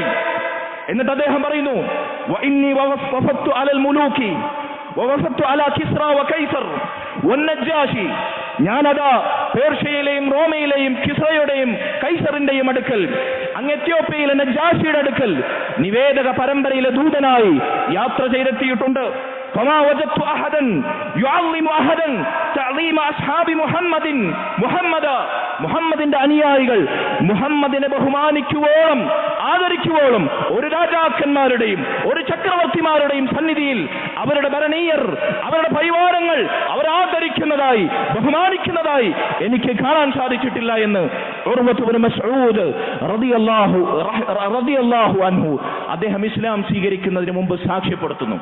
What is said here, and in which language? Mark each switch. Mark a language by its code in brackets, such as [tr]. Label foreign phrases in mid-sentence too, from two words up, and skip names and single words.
[ml] എന്നിട്ട് അദ്ദേഹം പറയുന്നു, [ar] وإني وفدت على الملوك ووفدت على كسرى وقيصر والنجاشي. [ml] ഞാനതാ പേർഷ്യയിലെയും റോമയിലെയും കിസ്റയുടെയും കൈസറിന്റെയും അടുക്കൽ, അങ്ങ് എത്യോപ്യയിലെ നജാശിയുടെ അടുക്കൽ നിവേദക പരമ്പരയിലെ ദൂതനായി യാത്ര ചെയ്തെത്തിയിട്ടുണ്ട്. [ar] فما وجدت أحدا يعظم أحدا تعظيم أصحاب محمد [ml] മുഹമ്മദിന്റെ അനുയായികൾ മുഹമ്മദിനെ ബഹുമാനിക്കുവോളം ആദരിക്കുവോളം ഒരു രാജാക്കന്മാരുടെയും ഒരു ചക്രവർത്തിമാരുടെയും സന്നിധിയിൽ അവരുടെ ഭരണീയർ, അവരുടെ പരിവാരങ്ങൾ അവർ ആദരിക്കുന്നതായി, ബഹുമാനിക്കുന്നതായി എനിക്ക് കാണാൻ സാധിച്ചിട്ടില്ല എന്ന് ഉർവത്ത് ഇബ്നു മസ്ഊദ് [ar] رضي الله عنه [ml] അദ്ദേഹം ഇസ്ലാം സ്വീകരിക്കുന്നതിന് മുമ്പ് സാക്ഷ്യപ്പെടുത്തുന്നു.